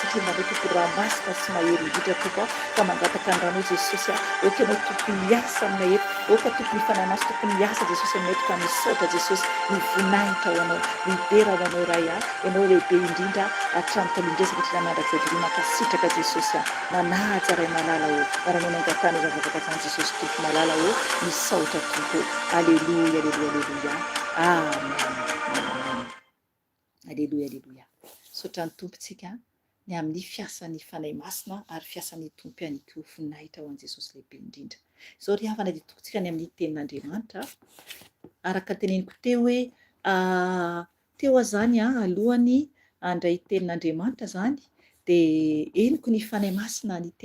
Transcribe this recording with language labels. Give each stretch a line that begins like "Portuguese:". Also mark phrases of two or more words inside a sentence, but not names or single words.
Malagasy: satria manao tompo raha masina sy mahery indrindra tompo ka mangataka ny ranao Jesosy oka ianao tokony miasa aminay eto, oka tokony fanahy maso tokony miasa Jesosy aminay eto ka misaotra Jesosy, mivoninahitra ho anao, libera ho anao raha ianao lehibe indrindra hatramin'ny talindresaka satria mandrakizay mankasitraka Jesosy manaja ray malala o, rahanao nangatany zavavaka zany Jesosy tompo malala o, misaotra tompo, aleluia aleluia aleluia, amen, aleluia aleluia. Saotra ny tompontsika ny amin'ny fiasan'ny fanahy masina ary fiasan'ny tompo ihany koa voninahitra ho an'i Jesosy lehibe indrindra. Izao ry havana dia tokontsika ny amin'ny tenin'Andriamanitra araka teneniko teo hoe teo zany alohany handray tenin'Andriamanitra zany dia eniko ny fanahy masina ny